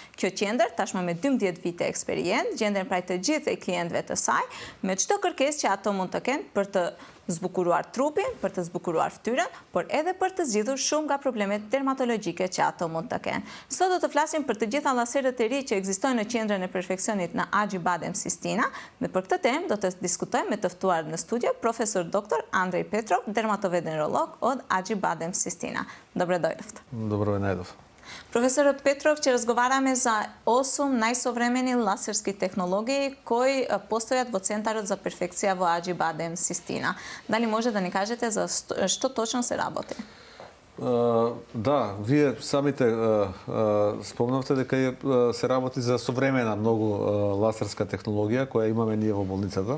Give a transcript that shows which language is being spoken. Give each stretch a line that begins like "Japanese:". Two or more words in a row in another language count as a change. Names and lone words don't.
Albanian: Kjo qendër, tashmë me 12 vite eksperiencë, gjenden pra të gjithë klientëve të saj, me çdo kërkesë që ato mund të kenë për të zbukuruar trupin, për të zbukuruar fytyrën, por edhe për të zgjidhur shumë nga problemet dermatologjike që ato mund të kenë. Sot do të flasim për të gjitha laserët e ri që ekzistojnë në qendrën e perfeksionit në Acibadem Sistina, dhe për këtë temë do të diskutojmë me të ftuar në studio profesor doktor Andrej Petrov,
Macedonian: дерматовенеролог од
Albanian: Acibadem Sistina.
Macedonian: Dobrodošli. Добро ме најдов. Profesor Petrov, će razgovarаме за 8 најсовремени ласерски технологии кои постојат во Центарот за перфекција во Acibadem Sistina. Дали може да ни кажете за што точно се работи? Да, вие самите спомнавте дека се работи за современа многу ласерска технологија која имаме ние во болницата.